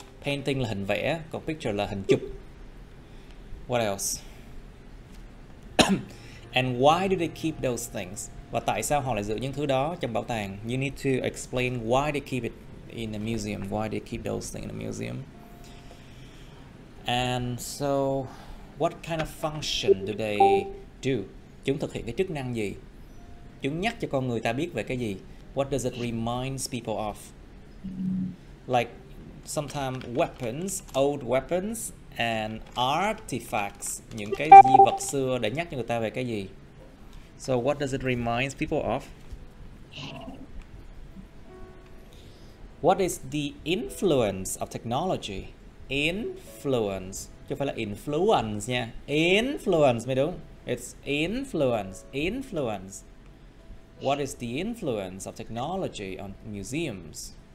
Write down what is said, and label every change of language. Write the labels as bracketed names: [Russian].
[Vietnamese] Painting là hình vẽ, còn picture là hình chụp. [English] What else? And why do they keep those things? [Vietnamese] Và tại sao họ lại giữ những thứ đó trong bảo tàng? [English] You need to explain why they keep it in a museum. Why they keep those things in a museum. And so, what kind of function do they do? [Vietnamese] Chúng thực hiện cái chức năng gì? Chúng nhắc cho con người ta biết về cái gì? [English] What does it remind people of? Like, sometimes weapons, old weapons and artifacts, [Vietnamese] những cái di vật xưa để nhắc cho người ta về cái gì? [English] So what does it remind people of? What is the influence of technology? [Vietnamese] Influence, chứ không phải là influence nha. [English] Influence [Vietnamese] mới đúng. [English] It's influence. Influence. What is the influence of technology on museums?